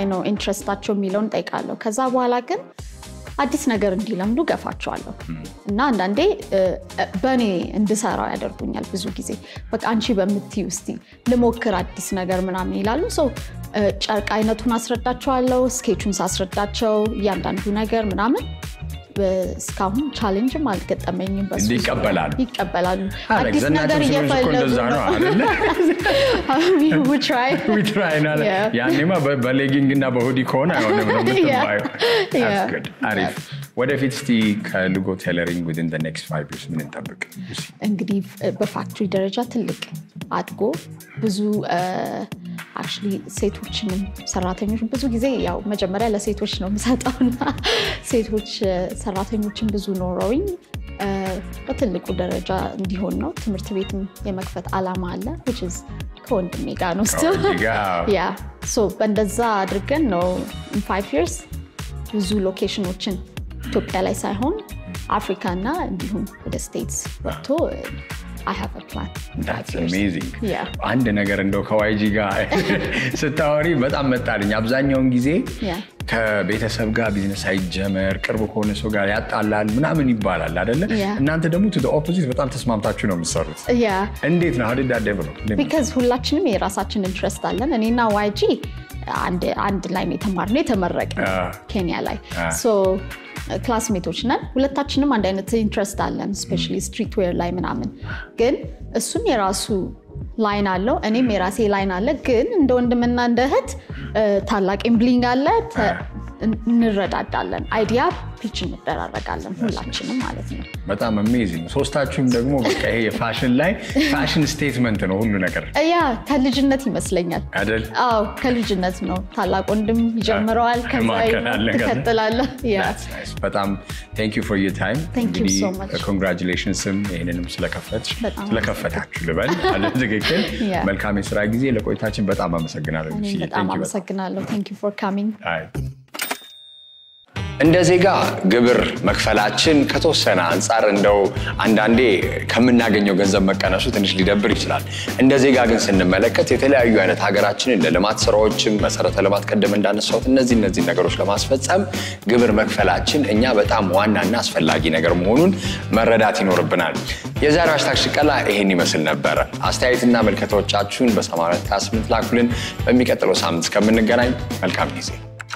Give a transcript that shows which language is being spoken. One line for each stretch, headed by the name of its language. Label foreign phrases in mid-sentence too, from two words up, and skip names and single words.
Amharic: ነው ኢንትረስታቸው የሚለውን ጠይቃለሁ ከዛ በኋላ ግን አዲስ ነገር እንዲለምዱ ገፋቸዋለሁ እና አንዳንዴ በኔ እንድሰራው ያደርጉኛል ብዙ ጊዜ በቃ አንቺ በመትዩ እስቲ ልሞክር አዲስ ነገር ምናምን ይላሉ so ጨርቅ አይነቱን አስረዳቸዋለሁ ስኬቹን ሳስረዳቸው ያንዳንዱ ነገር ምናምን እስካሁን ቻሌንጅም አልገጠመኝም በሱ ይቀበላሉ አዲስ ነገር እየፈለጉ ነው አይደል
English: we try
Amharic: ያኔማ በሌጊንግ እና በሁዲ ኮን አይሆንም ነው የምትባዩ
English: that's good
Amharic: አሪፍ ወደፊት እስቲ ከልጎ ቴለሪንግ
English: within the next 5 years
Amharic: ምን እንጠብቅ? እንግዲህ በፋክተሪ ደረጃ ትልቅ አድጎ ብዙ actually ሴቶችንም ሰራተኞች ብዙ ጊዜ ያው መጀመሪያ ለሴቶች ነው የምሰጠውና ሴቶች ሰራተኞችን ብዙ ኖረውኝ በትልቁ ደረጃ እንዲሆን ነው ትምህርት ቤትም የመክፈት አላማ አለ
English: which is
Amharic: ከወንድሜ ጋር ነው
English: still yeah so
Amharic: በእንደዛ አድርገን ነው
English: in 5 years
Amharic: ብዙ ሎኬሽኖችን ኢትዮጵያ ላይ ሳይሆን አፍሪካና እንዲሁም ወደ ስቴትስ ወጥቶ
English: I have a plan. That's amazing. Yeah.
Amharic: አንድ ነገር እንደው ከዋይጂ ጋር ስታወሪ በጣም መጣልኝ አብዛኛውን ጊዜ ከቤተሰብ ጋር ቢዝነስ አይጀመር ቅርብ ከሆነ ሰው ጋር ያጣላል ምናምን ይባላል አይደለ እናንተ ደግሞ
English: to the opposite
Amharic: በጣም ተስማምታችሁ ነው የምትሰሩት እንዴት ነው
English: how did that develop
Amharic: because ሁላችንም የራሳችን ኢንትረስት አለን እኔና ዋይጂ አንድ ላይ የተማርነው የተመረቅን ኬንያ ላይ so ክላስሜቶች ነን ሁለታችንም አንድ አይነት ኢንትረስት አለን
English: especially street wear
Amharic: ላይ ምናምን ግን እሱም የራሱ ላይን አለው እኔም የራሴ ላይን አለ ግን እንደ ወንድምና እንደ እህት ታላቅ ኢምብሊንግ አለ እንረዳዳለን
English: idea pitch
Amharic: እንደራረጋለን ሁላችንም ማለት ነው በጣም አሜዚንግ ሶስታችሁም ደግሞ በቃ ይሄ የፋሽን ላይ
English: fashion statement
Amharic: ነው ሁሉ ነገር ከልጅነት ይመስለኛል አይደል አዎ ከልጅነት ነው ታላቅ ወንድም ይጀምራል ከዛ ይከተላል
English: በጣም thank you for your time thank you so much
Amharic: congratulations ይሄንንም ስለከፈታችሁ ልበል አለ ትክክል መልካም የሥራ ጊዜ ለቆይታችን በጣም አመሰግናለሁ በጣም አመሰግናለሁ
English: thank you for coming
Amharic: እንደ ዜጋ ግብር መክፈላችን ከተወሰነ አንፃር እንደው አንዳንዴ ከምናገኘው ገንዘብ መቀነሱ ትንሽ ሊደብር ይችላል እንደ ዜጋ ግን ስንመለከት የተለያዩ አይነት ሀገራችንን ለልማት ስራዎችም መሰረተ ልማት ቀደም እንዳነሳሁት እነዚህ ነገሮች ለማስፈጸም ግብር መክፈላችን እኛ በጣም ዋናና አስፈላጊ ነገር መሆኑን መረዳት ይኖርብናል የዛሬው ሃሽታግ ሽቀላ ይሄን ይመስል ነበር አስተያየትና መልከቶቻችሁን በ828 ላኩልን በሚቀጥለው ሳምንት እስከምንገናኝ መልካም ጊዜ